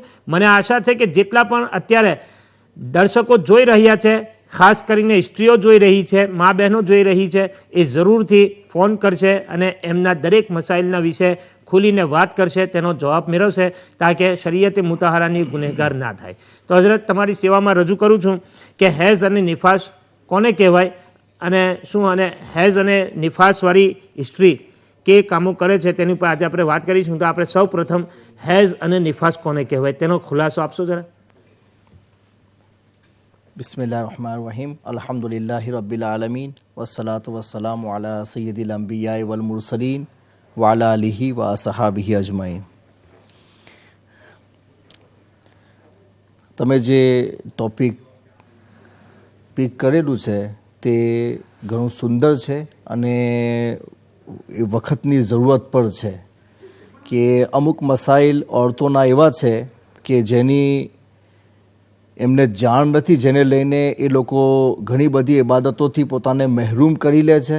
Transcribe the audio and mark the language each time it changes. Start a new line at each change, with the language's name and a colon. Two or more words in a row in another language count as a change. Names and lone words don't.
Gujarati: મને આશા છે કે જેટલા પણ અત્યારે દર્શકો જોઈ રહ્યા છે, ખાસ કરીને સ્ત્રીઓ જોઈ રહી છે, મા બહેનો જોઈ રહી છે, એ જરૂરથી ફોન કરશે અને એમના દરેક મસાઇલના વિશે ખુલીને વાત કરશે, તેનો જવાબ મેળવશે તાકે શરીયતે મુતાહરાની ગુનેગાર ના થાય. તો હઝરત તમારી સેવામાં રજૂ કરું છું કે હેઝ અને નિફાસ કોને કહેવાય અને શું, અને હેઝ અને નિફાસવાળી સ્ત્રી કે કામો કરે છે તેની ઉપર આજે આપણે વાત કરીશું. તો આપણે સૌ પ્રથમ હેઝ અને નિફાસ કોને કહેવાય તેનો ખુલાસો આપશો જરા.
Arabic: بسم الله الرحمن الرحيم الحمد لله رب العالمين والصلاة والسلام على سيد الأنبياء والمرسلين وعلى آله وأصحابه أجمعين.
Gujarati: તમે જે
English: topic pick
Gujarati: કરેલું છે તે ઘણું સુંદર છે અને એ વખતની જરૂરત પણ છે કે અમુક મસાઇલ ઓરતોના એવા છે કે જેની એમને જાણ નથી, જેને લઈને એ લોકો ઘણી બધી ઇબાદતોથી પોતાને મહેરૂમ કરી લે છે.